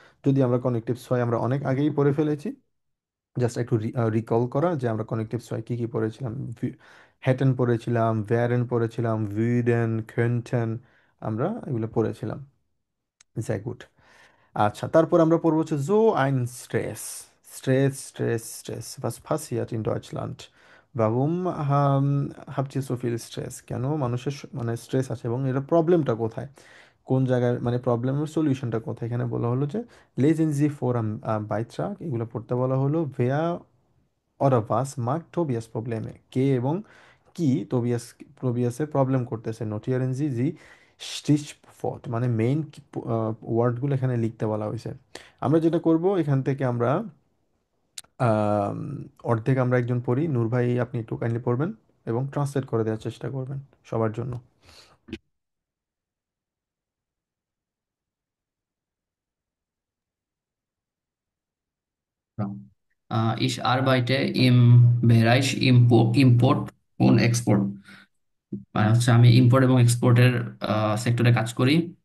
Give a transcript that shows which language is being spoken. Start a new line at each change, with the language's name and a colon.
Bangla: যদি আমরা কনেকটিভ সোয়াই আমরা অনেক আগেই পড়ে ফেলেছি, জাস্ট একটু রিকল করা যে আমরা কনেকটিভ সোয়াই কী কী পড়েছিলাম। হ্যাটেন পড়েছিলাম, ভ্যারেন পড়েছিলাম, ভিডেন, খেন্টেন, আমরা এগুলো পড়েছিলাম। যাই গুড। আচ্ছা, তারপর আমরা পড়বো হচ্ছে জো আইন stress.
German: Stress, Stress, Stress. Was passiert in Deutschland? Warum habt ihr so viel Stress?
Bangla: কেন মানুষের মানে স্ট্রেস আছে এবং এর প্রবলেমটা কোথায়, কোন জায়গায়, মানে প্রবলেমের সলিউশনটা কোথায়? এখানে বলা হলো যে
German: lesen Sie vor am Beitrag,
Bangla: এগুলো পড়তে বলা হলো।
German: wer oder was mag Tobias Probleme?
Bangla: কে এবং কি টোবিয়াসের প্রবলেম করতেছে। নোটিয়ারেন জি জি স্টিচফোর্ড, মানে মেইন ওয়ার্ডগুলো এখানে লিখতে বলা হয়েছে। আমরা যেটা করব, এখান থেকে আমরা আম, অর্ধেক আমরা একজন পড়ি। নূর ভাই, আপনি একটু কাইন্ডলি পড়বেন এবং ট্রান্সলেট করে দেওয়ার চেষ্টা করবেন সবার জন্য।
German: Ich arbeite im Bereich Import und Export।
Bangla: মানে হচ্ছে আমি ইম্পোর্ট এবং এক্সপোর্টের সেক্টরে কাজ করি।